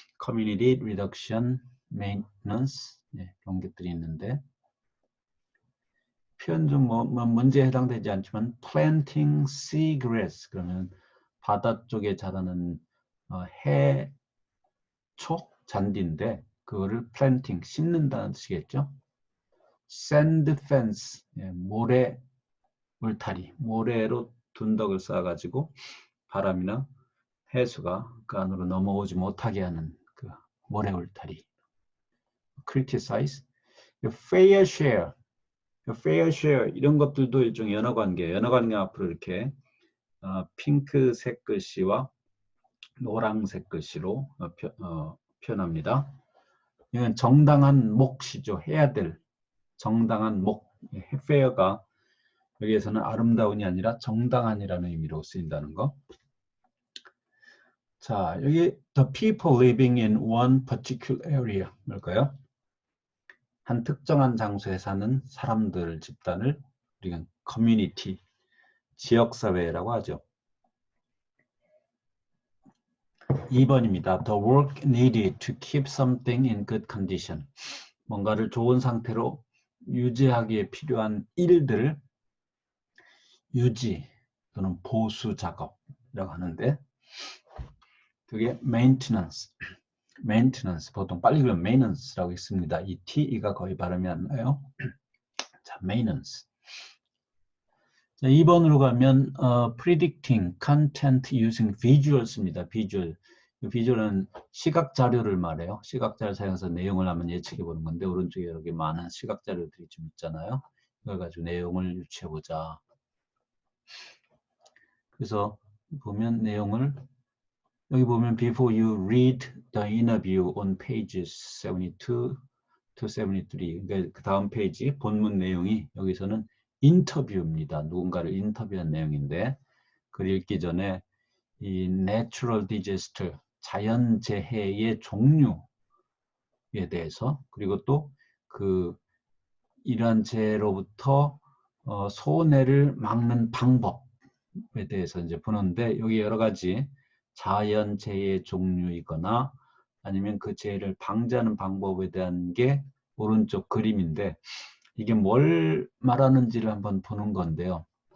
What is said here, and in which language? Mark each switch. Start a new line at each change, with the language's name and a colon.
Korean: Community Reduction Maintenance 이런 것들이 있는데 표현 중 뭐 문제에 해당되지 않지만 Planting Seagrass 그러면 바다 쪽에 자라는 해초 잔디인데 그거를 planting 심는다는 뜻이겠죠. Sand fence 모래 울타리 모래로 둔덕을 쌓아가지고 바람이나 해수가 그 안으로 넘어오지 못하게 하는 그 모래 울타리. criticize, fair share, fair share 이런 것들도 일종의 연어관계. 연어관계 앞으로 이렇게 핑크색 글씨와 노란색 글씨로 표현합니다. 이건 정당한 몫이죠. 해야 될 정당한 몫. fair가 여기에서는 아름다운이 아니라 정당한이라는 의미로 쓰인다는 거. 자, 여기
English: the people living in one particular area
Korean: 뭘까요? 한 특정한 장소에 사는 사람들 집단을 우리가 community, 지역사회라고 하죠. 2번입니다.
English: The work needed to keep something in good condition.
Korean: 뭔가를 좋은 상태로 유지하기에 필요한 일들을 유지 또는 보수 작업이라고 하는데 그게 maintenance, 보통 빨리 그러면 maintenance라고 있습니다. 이 T가 거의 발음이 안 나요. 자, maintenance. 자, 2번으로 가면
English: predicting content using visuals
Korean: 입니다. 비주얼은 시각 자료를 말해요. 시각 자료를 사용해서 내용을 한번 예측해 보는 건데 오른쪽에 이렇게 많은 시각 자료들이 좀 있잖아요. 이걸 가지고 내용을 유추해 보자. 그래서 보면 내용을 여기 보면
English: before you read the interview on pages 72
Korean: 273. 그러니까 그 다음 페이지 본문 내용이 여기서는 인터뷰입니다. 누군가를 인터뷰한 내용인데 글 읽기 전에 이 natural disaster, 자연재해의 종류에 대해서 그리고 또 그 이러한 재해로부터 손해를 막는 방법에 대해서 이제 보는데 여기 여러 가지 자연재해의 종류이거나 아니면 그 재해를 방지하는 방법에 대한 게 오른쪽 그림인데 이게 뭘 말하는지를 한번 보는 건데요.